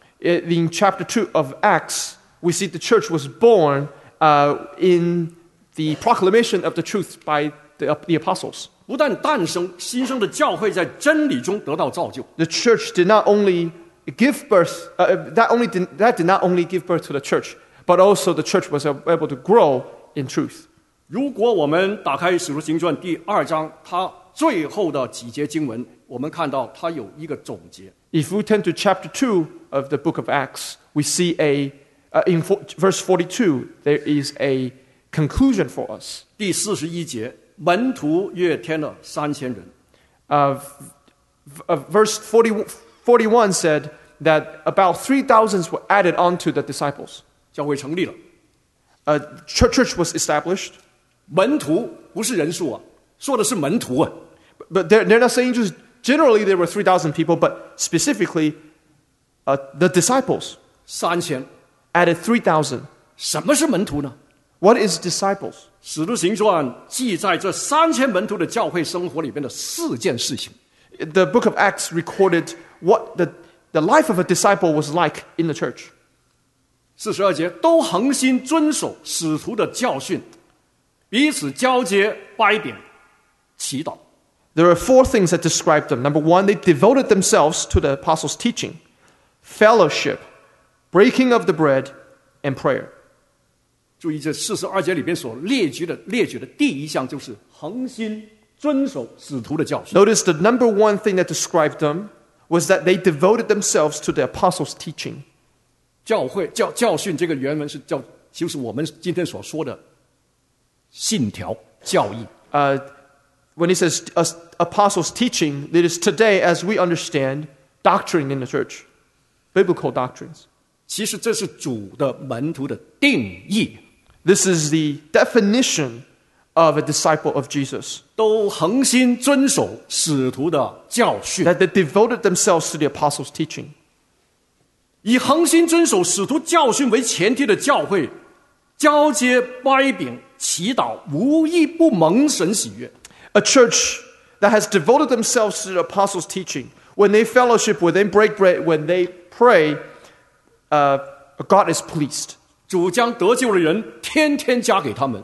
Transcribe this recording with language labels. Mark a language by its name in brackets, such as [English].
[English] In chapter 2 of Acts, we see the church was born in the proclamation of the truth by the apostles. [Chinese] 不但诞生，新生的教会在真理中得到造就。 [English] The church did not only give birth, that did not only give birth to the church, but also the church was able to grow in truth. [Chinese] 如果我们打开《使徒行传》第二章，它最后的几节经文，我们看到它有一个总结。 [English] If we turn to chapter 2 of the book of Acts, we see in verse 42, there is a conclusion for us. [Chinese] 第四十一节，门徒约添了3000人。 [English] Verse 41 said that about 3,000 were added onto the disciples. [Chinese] 教会成立了。 [English] Church was established. [Chinese] 门徒不是人数啊，说的是门徒啊。 [English] But they're not saying just generally there were 3,000 people, but specifically the disciples 3,000 added 3,000. [Chinese] 什么是门徒呢？ [English] What is disciples? [Chinese] 使徒行传记载这3,000门徒的教会生活里边的四件事情。 [English] The book of Acts recorded what the life of a disciple was like in the church. [Chinese] 42节，都恒心遵守使徒的教训，彼此交接，掰饼，祈祷。 [English] There are four things that describe them. Number one, they devoted themselves to the apostles' teaching, fellowship, breaking of the bread, and prayer. [Chinese] 注意这42节里边所列举的第一项就是恒心遵守使徒的教训。 [English] Notice the number one thing that described them was that they devoted themselves to the apostles' teaching. [Chinese] 教训这个原文是叫，就是我们今天所说的信条教义。 [English] When he says apostles' teaching, it is today, as we understand, doctrine in the church, biblical doctrines. [Chinese] 其实这是主的门徒的定义。 [English] This is the definition of a disciple of Jesus. [Chinese] 都恒心遵守使徒的教训。 [English] That they devoted themselves to the apostles' teaching. [Chinese] 以恒心遵守使徒教训为前提的教会，交接掰饼祈祷，无一不蒙神喜悦。 [English] A church that has devoted themselves to the apostles' teaching, when they fellowship, when they break bread, when they pray, God is pleased. [Chinese] 主将得救的人天天加给他们。